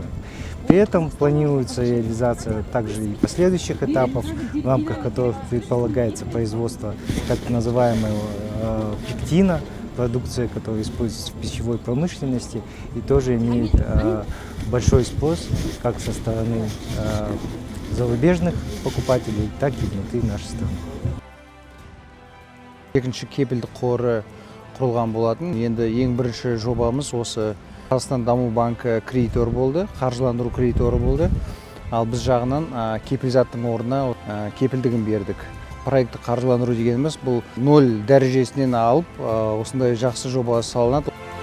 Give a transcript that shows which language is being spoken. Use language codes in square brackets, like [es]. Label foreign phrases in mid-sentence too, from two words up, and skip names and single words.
[ru] При этом планируется реализация также и последующих этапов, в рамках которых предполагается производство так называемого пектина, продукция, которая используется в пищевой промышленности и тоже имеет большой спрос как со стороны зарубежных покупателей, так и внутри нашей страны. [kk] Екінші кепілдік қоры құрылған болатын. Енді ең бірінші жобамыз осы Қазақстан даму банкі кредитор болды, қаржыландыру кредиторы болды. Ал біз жағынан кепілзаттың орнына кепілдігін бердік. Проекті қаржыландыру дегеніміз бұл 0 дәрежесінен алып, осындай жақсы жоба салынады.